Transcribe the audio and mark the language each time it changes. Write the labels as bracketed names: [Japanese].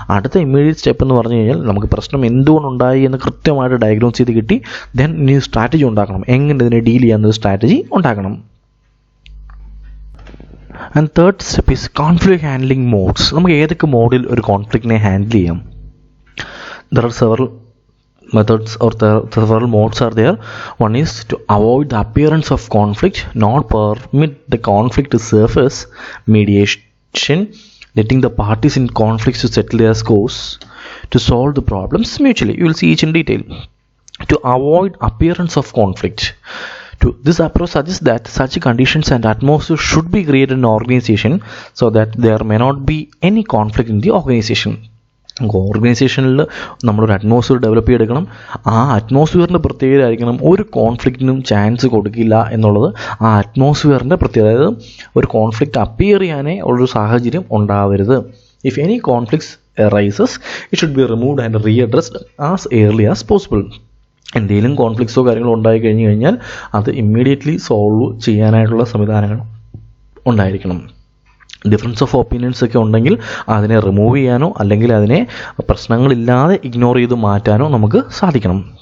[Malayalam] അടുത്ത immediate step എന്ന് പറഞ്ഞു കഴിഞ്ഞാൽ നമുക്ക് പ്രശ്നം എന്തുകൊണ്ടുണ്ടായി എന്ന് കൃത്യമായിട്ട് ഡയഗ്നോസ് ചെയ്ത് കിട്ടി. ദെൻ ഇനി സ്ട്രാറ്റജി ഉണ്ടാക്കണം, എങ്ങനെ ഇതിനെ ഡീൽ ചെയ്യാവുന്ന സ്ട്രാറ്റജി ഉണ്ടാക്കണം. [English] And third step is conflict handling modes. [Malayalam] നമുക്ക് ഏതൊക്കെ മോഡിൽ ഒരു കോൺഫ്ലിക്റ്റിനെ ഹാൻഡിൽ ചെയ്യാം? [English] There are several methods or the several modes are there. One is to avoid the appearance of conflict, not permit the conflict to surface. Mediation, letting the parties in conflicts to settle their scores to solve the problems mutually. You will see each in detail. To avoid appearance of conflict, this approach suggests that such conditions and atmosphere should be created in an organization so that there may not be any conflict in the organization. [Malayalam] ഓർഗനൈസേഷനിൽ നമ്മളൊരു atmosphere develop ചെയ്തെടുക്കണം. ആ അറ്റ്മോസ്ഫിയറിൻ്റെ പ്രത്യേകത ആയിരിക്കണം ഒരു കോൺഫ്ലിക്റ്റിനും chance കൊടുക്കില്ല എന്നുള്ളത്. ആ അറ്റ്മോസ്ഫിയറിൻ്റെ പ്രത്യേകത, അതായത് ഒരു കോൺഫ്ലിക്റ്റ് അപ്പിയർ ചെയ്യാനേ ഉള്ളൊരു സാഹചര്യം ഉണ്ടാവരുത്. [English] If any conflicts arises, it should be removed and readdressed as early as possible. [Malayalam] എന്തെങ്കിലും കോൺഫ്ലിക്ട്സോ കാര്യങ്ങളോ ഉണ്ടായി കഴിഞ്ഞു കഴിഞ്ഞാൽ അത് ഇമ്മീഡിയറ്റ്ലി സോൾവ് ചെയ്യാനായിട്ടുള്ള സംവിധാനങ്ങൾ ഉണ്ടായിരിക്കണം. ഡിഫറൻസ് ഓഫ് ഒപ്പീനിയൻസ് ഒക്കെ ഉണ്ടെങ്കിൽ അതിനെ റിമൂവ് ചെയ്യാനോ അല്ലെങ്കിൽ അതിനെ പ്രശ്നങ്ങളില്ലാതെ ഇഗ്നോർ ചെയ്ത് മാറ്റാനോ നമുക്ക് സാധിക്കണം.